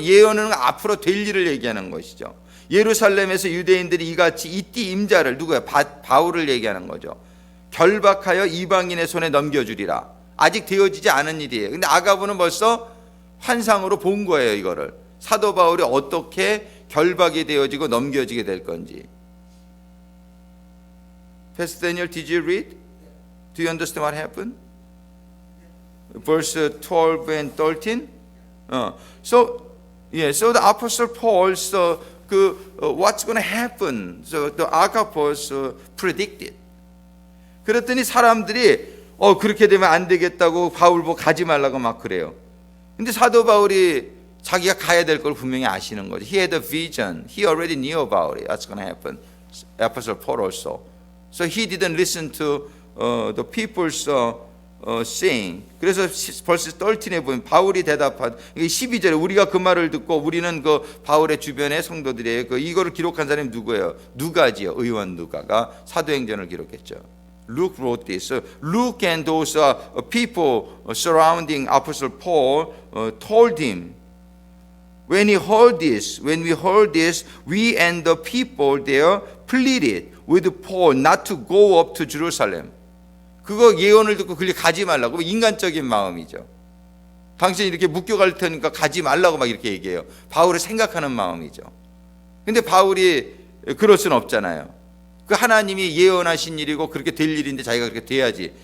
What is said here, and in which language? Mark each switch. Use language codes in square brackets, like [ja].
[ko] 예언은 앞으로 될 일을 얘기하는 것이죠. 예루살렘에서 유대인들이 이같이 이 띠 임자를, 누구야? 바울을 얘기하는 거죠. 결박하여 이방인의 손에 넘겨주리라. 아직 되어지지 않은 일이에요. 근데 아가보는 벌써 환상으로 본 거예요. 이거를 사도 바울이 어떻게 결박이 되어지고 넘겨지게 될 건지. [en] Pastor Daniel, did you read? Do you understand what happened? Verse 12 and 13. So the Apostle Paul saw what's going to happen. So the Agabus predicted. [ko] 그랬더니 사람들이 그렇게 되면 안 되겠다고 바울 보고 가지 말라고 막 그래요. 근데 사도 바울이 자기가 가야 될 걸 분명히 아시는 거죠. [en] He had a vision. He already knew about it. What's going to happen. Apostle Paul also. So he didn't listen to the people's saying. [ko] 그래서 벌써 13에 보면 바울이 대답한 12절에 우리가 그 말을 듣고 우리는 그 바울의 주변의 성도들이에요. 이거를 기록한 사람이 누구예요? 누가지요. 의원 누가가 사도행전을 기록했죠. [en] Luke wrote this. Luke and those people surrounding Apostle Paul told him, when we heard this, we and the people there pleaded with Paul not to go up to Jerusalem. [ko] 그거 예언을 듣고 그리 가지 말라고. 인간적인 마음이죠. 당신이 이렇게 묶여갈 테니까 가지 말라고 막 이렇게 얘기해요. 바울을 생각하는 마음이죠. 근데 바울이 그럴 수는 없잖아요. 그 하나님이 예언하신 일이고 그렇게 될 일인데 자기가 그렇게 돼야지.